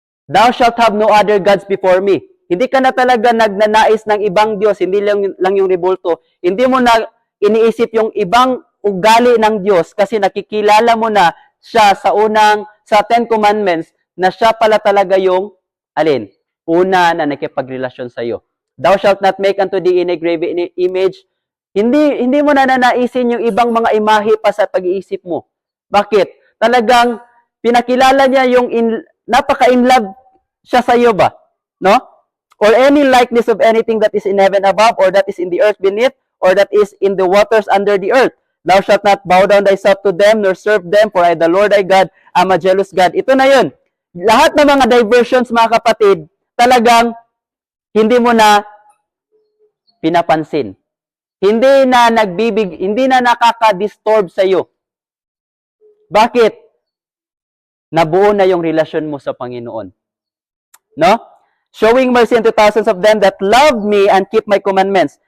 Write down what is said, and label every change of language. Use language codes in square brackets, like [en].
[en] Thou shalt have no other gods before me. [tl] Hindi ka na talaga nagnanais ng ibang Diyos, hindi lang yung rebulto. Hindi mo na iniisip yung ibang ugali ng Diyos kasi nakikilala mo na siya sa Ten Commandments na siya pala talaga yung, alin? Una na nakipagrelasyon sa iyo. [en] Thou shalt not make unto thee any graven image. [tl] Hindi mo na nanaisin yung ibang mga imahe pa sa pag-iisip mo. Bakit? Talagang pinakilala niya yung napaka-in love siya sa iyo ba? No? [en] Or any likeness of anything that is in heaven above, or that is in the earth beneath, or that is in the waters under the earth. Thou shalt not bow down thyself to them, nor serve them, for I, the Lord thy God, am a jealous God. [tl] Ito na yun. Lahat ng mga diversions, mga kapatid, talagang hindi mo na pinapansin. Hindi na nakaka-disturb sa iyo. Bakit? Nabuo na yung relasyon mo sa Panginoon. No? [en] Showing mercy unto thousands of them that love me and keep my commandments.